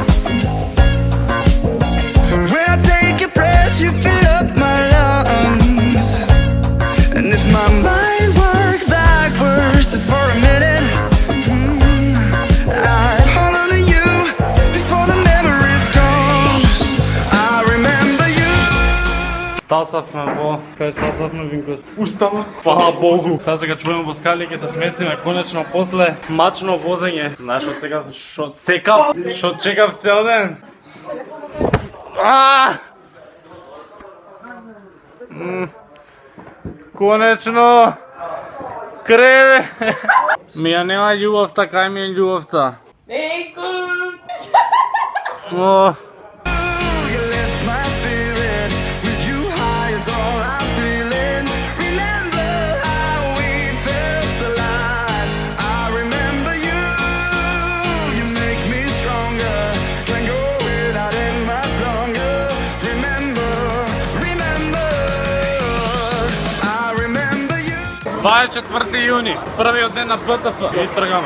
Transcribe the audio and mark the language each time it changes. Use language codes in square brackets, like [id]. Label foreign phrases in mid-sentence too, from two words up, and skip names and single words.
[en] When I take a breath, you fill up my lungs. And if my mind worked backwards just for a minute, I'd hold on to you before the memory's gone. I remember you. [mk] Стасавме во, кај стасавме Винко? Устанот. Фала Богу. Сега се качуваме во скали, ќе се сместиме конечно после мачно возење. Знаеш што чекав цел ден. Конечно. Креве. Ми ја нема љубовта, кај ми е љубовта? О. [en] You lift my spirit, with you high is all I'm feeling. Remember how we felt alive. I remember you, you make me stronger. Can't go without it much longer. Remember, I remember you. [mk] 24 јуни, првиот ден на БТФ. И тргаме.